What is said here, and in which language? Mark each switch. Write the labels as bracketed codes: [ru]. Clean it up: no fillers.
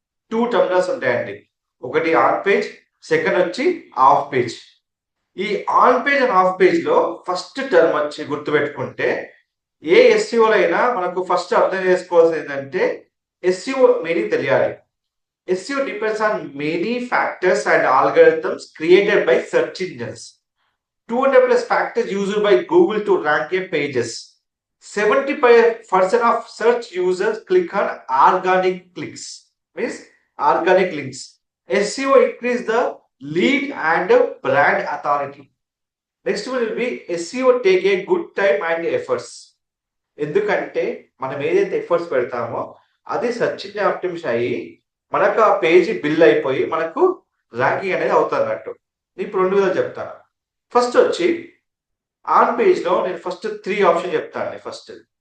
[te] 2 terminals ఉంటాయండి. ఒకటి on page, second వచ్చి ఆఫ్ పేజ్. ఈ ఆన్ పేజ్ అండ్ ఆఫ్ పేజ్‌లో ఫస్ట్ టర్మ్ వచ్చి గుర్తుపెట్టుకుంటే ఏ ఎస్‌సిఓలో అయినా మనకు ఫస్ట్ అర్థం చేసుకోవాల్సింది ఏంటంటే ఎస్‌సిఓ మీనింగ్ తెలియాలి. [en] SEO depends on many factors and algorithms created by search engines. 200 plus factors used by Google to rank a pages. 70% of search users click on organic clicks, means organic links. SEO increase the lead and brand authority. Next one will be SEO take a good time and efforts. [te] ఎందుకంటే మనం ఏదైతే efforts పెడతామో అది search engine optimisation అయ్యి మనకు ఆ page bill అయిపోయి మనకు ర్యాంకింగ్ అనేది అవుతుందన్నట్టు. ఇప్పుడు 2 విధాలు చెప్తాను. ఫస్ట్ వచ్చి ఆన్ పేజ్‌లో నేను ఫస్ట్ 3 ఆప్షన్ చెప్తానండి ఫస్ట్.